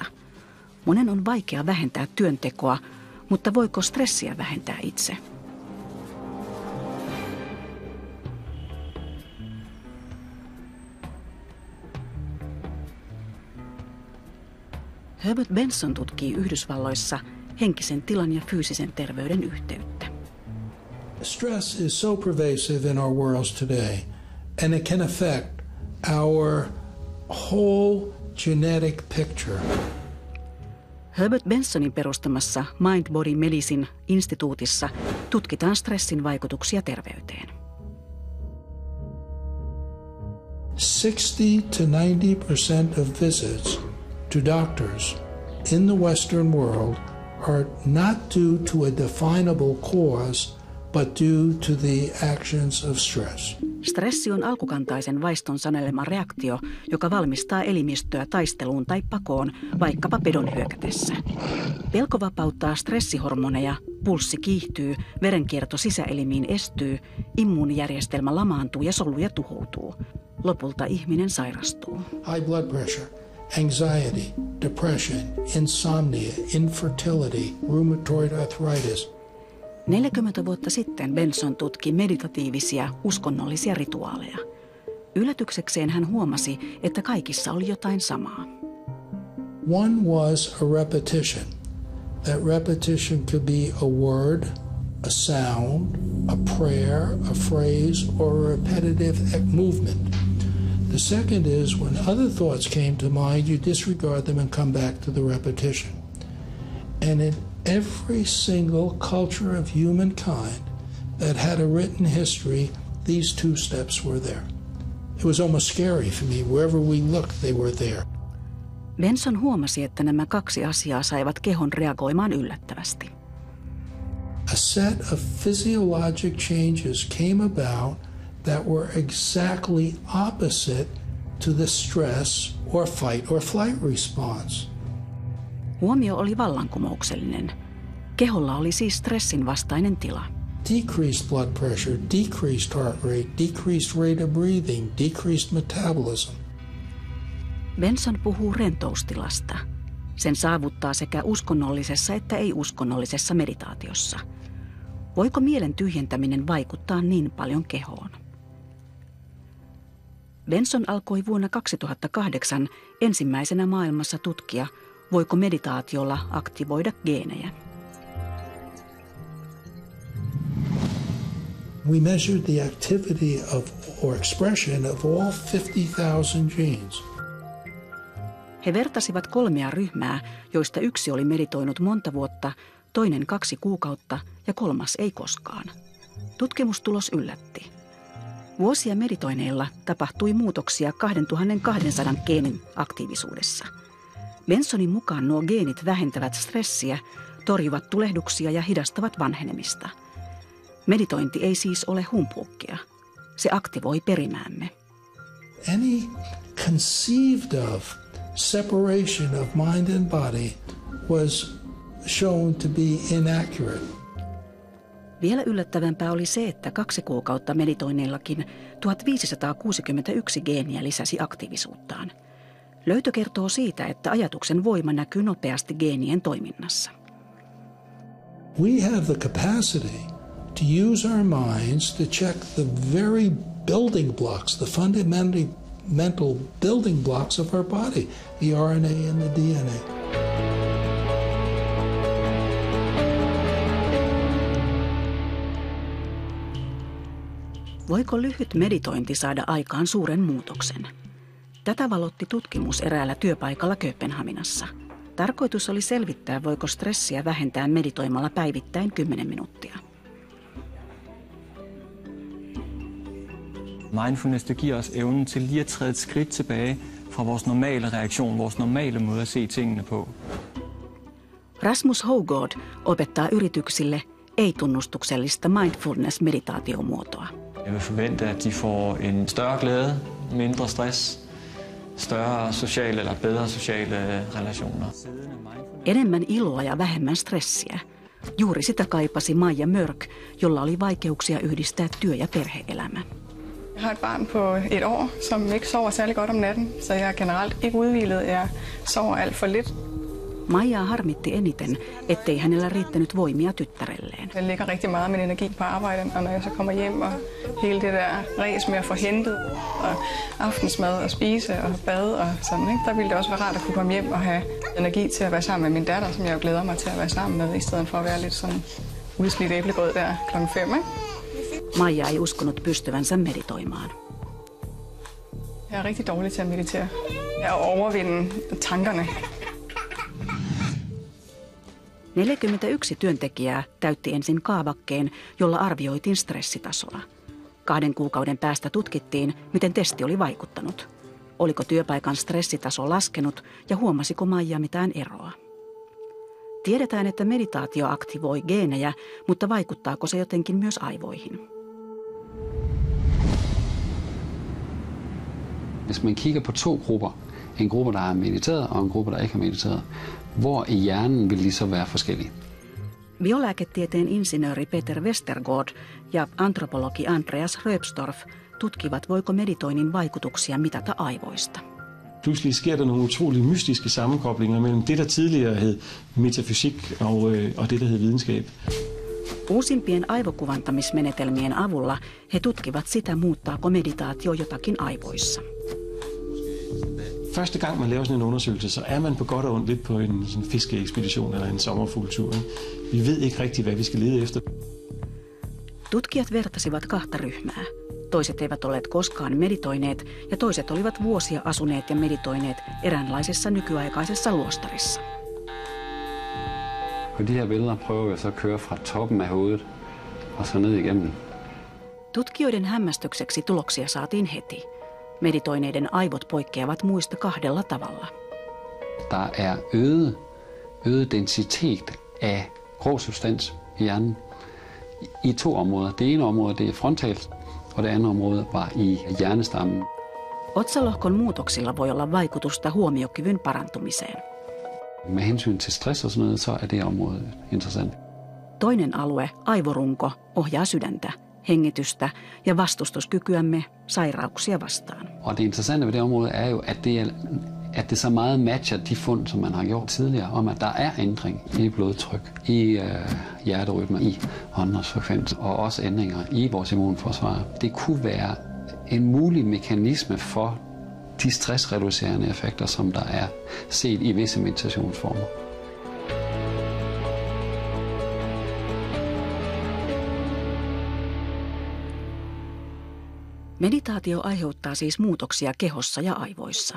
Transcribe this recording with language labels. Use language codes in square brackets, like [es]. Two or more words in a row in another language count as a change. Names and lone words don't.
[fi] Monen on vaikea vähentää työntekoa, mutta voiko stressiä vähentää itse? Herbert Benson tutkii Yhdysvalloissa henkisen tilan ja fyysisen terveyden yhteyttä. [en] Stress is so pervasive in our worlds today, and it can affect our whole genetic picture. [fi] Herbert Bensonin perustamassa Mind Body Medicine instituutissa tutkitaan stressin vaikutuksia terveyteen. [en] 60 to 90% of visits to doctors in the Western world are not due to a definable cause, but due to the actions of stress. [fi] Stressi on alkukantaisen vaiston sanelema reaktio, joka valmistaa elimistöä taisteluun tai pakoon, vaikkapa pedon hyökätessä. Pelko vapauttaa stressihormoneja, pulssi kiihtyy, verenkierto sisäelimiin estyy, immuunijärjestelmä lamaantuu ja soluja tuhoutuu. Lopulta ihminen sairastuu. [en] High blood pressure, anxiety, depression, insomnia, infertility, rheumatoid arthritis. [fi] 40 vuotta sitten Benson tutki meditatiivisia, uskonnollisia rituaaleja. Yllätyksekseen hän huomasi, että kaikissa oli jotain samaa. [en] One was a repetition. That repetition could be a word, a sound, a prayer, a phrase, or a repetitive movement. The second is when other thoughts came to mind, you disregard them and come back to the repetition. And in every single culture of humankind that had a written history, these two steps were there. It was almost scary for me. Wherever we looked, they were there. [fi] Benson huomasi, että nämä kaksi asiaa saivat kehon reagoimaan yllättävästi. [en] A set of physiologic changes came about that were exactly opposite to the stress or fight or flight response. [fi] Huomio oli vallankumouksellinen. Keholla oli siis stressin vastainen tila. [en] Decreased blood pressure, decreased heart rate, decreased rate of breathing, decreased metabolism. [fi] Benson puhuu rentoustilasta. Sen saavuttaa sekä uskonnollisessa että ei-uskonnollisessa meditaatiossa. Voiko mielen tyhjentäminen vaikuttaa niin paljon kehoon? Benson alkoi vuonna 2008 ensimmäisenä maailmassa tutkia, voiko meditaatiolla aktivoida geenejä. [en] We measured the activity of or expression of all 50,000 genes. [fi] He vertasivat 3 ryhmää, joista yksi oli meditoinut monta vuotta, toinen 2 kuukautta ja 3 ei koskaan. Tutkimustulos yllätti. Vuosia meditoineilla tapahtui muutoksia 2200 geenin aktiivisuudessa. Bensonin mukaan nuo geenit vähentävät stressiä, torjuvat tulehduksia ja hidastavat vanhenemista. Meditointi ei siis ole humpuukia. Se aktivoi perimäämme. [en] Any conceived of separation of mind and body was shown to be inaccurate. [fi] Vielä yllättävämpää oli se, että 2 kuukautta meditoinneillakin 1561 geeniä lisäsi aktiivisuuttaan. Löytö kertoo siitä, että ajatuksen voima näkyy nopeasti geenien toiminnassa. [en] We have the capacity to use our minds to check the very building blocks, the fundamental building blocks of our body, the RNA and the DNA. [fi] Voiko lyhyt meditointi saada aikaan suuren muutoksen? Tätä valotti tutkimus eräällä työpaikalla Kööpenhaminassa. Tarkoitus oli selvittää, voiko stressiä vähentää meditoimalla päivittäin 10 minuuttia. [da] Mindfulness, det giver os evnen til lige at træde et skridt tilbage fra vores normale reaktion, vores normale måde at se tingene på. [fi] Rasmus Hougaard opettaa yrityksille ei-tunnustuksellista mindfulness-meditaatiomuotoa. [da] Jeg vil forvente, at de får en større glæde, mindre stress, større sociale eller bedre sociale relationer. [fi] Enemmän iloa ja vähemmän stressiä. Juuri sitä kaipasi Maja Mørk, jolla oli vaikeuksia yhdistää työ- ja perhe-elämä. [da] Jeg har et barn på 1 år, som ikke sover særlig godt om natten, så jeg er generelt ikke udhvilet. Jeg sover alt for lidt. [fi] Maijaa harmitti eniten, ettei hänellä riittänyt voimia tyttärelleen. [da] Jeg lægger rigtig meget af min energi på arbejde, og når jeg så kommer hjem og hele det der ræs med at få hentet og aftensmad og spise og bade og sådan, ikke? Der ville det også være rart at kunne komme hjem og have energi til at være sammen med min datter, som jeg jo glæder mig til at være sammen med, i stedet for at være lidt sådan udslidt æblegrød der klokken 5, ikke? [fi] Maija ei uskonut pystyvänsä meditoimaan. [da] Jeg er rigtig dårlig til at meditere. Jeg overvinde tankerne. [fi] 41 työntekijää täytti ensin kaavakkeen, jolla arvioitiin stressitasoa. 2 kuukauden päästä tutkittiin, miten testi oli vaikuttanut. Oliko työpaikan stressitaso laskenut ja huomasiko Maija mitään eroa? Tiedetään, että meditaatio aktivoi geenejä, mutta vaikuttaako se jotenkin myös aivoihin? [da] Hvis man kigger på to grupper, en gruppe, der har mediteret, og en gruppe, der ikke har mediteret, hvor i hjernen vil de så være forskellige? [fi] Biolääketieteen insinööri Peter Westergaard ja antropologi Andreas Röpstorff tutkivat, voiko meditoinnin vaikutuksia mitata aivoista. [da] Pludselig sker der nogle utrolig mystiske sammenkoblinger mellem det, der tidligere hed metafysik og det, der hed videnskab. [fi] Uusimpien aivokuvantamismenetelmien avulla he tutkivat sitä, muuttaako meditaatio jotakin aivoissa. [da] Første gang man laver sådan en undersøgelse, så er man på godt og ondt lidt på en sådan fiskeekspedition eller en sommerfugltur. Vi ved ikke rigtig, hvad vi skal lede efter. [fi] Tutkijat vertasivat kahta ryhmää. Toiset eivät olleet koskaan meditoineet ja toiset olivat vuosia asuneet ja meditoineet eräänlaisessa nykyaikaisessa luostarissa. [da] På de her billeder prøver vi så at køre fra toppen af hovedet og så ned igennem. [fi] Tutkijoiden hämmästykseksi tuloksia saatiin heti. Meditoineiden aivot poikkeavat muista kahdella tavalla. [da] Der er øget densitet af grå substans i hjernen i to områder. Det ene område det er frontalt, og det andet område var i hjernestammen. [fi] Otsalohkon muutoksilla voi olla vaikutusta huomiokyvyn parantumiseen. [da] Med hensyn til stress og sådan noget, så er det område interessant. [fi] Toinen alue, aivorunko, ohjaa sydäntä, hengitystä ja vastustuskykyämme sairauksia vastaan. [da] Og det interessante ved det område er jo, at det så meget matcher de fund, som man har gjort tidligere, om at der er ændring i blodtryk, i hjerterytme, i åndedrætsfrekvens og også ændringer i vores immunforsvar. Det kunne være en mulig mekanisme for de stressreducerende effekter, som der er set i visse meditationsformer. [fi] Meditaatio aiheuttaa siis muutoksia kehossa ja aivoissa.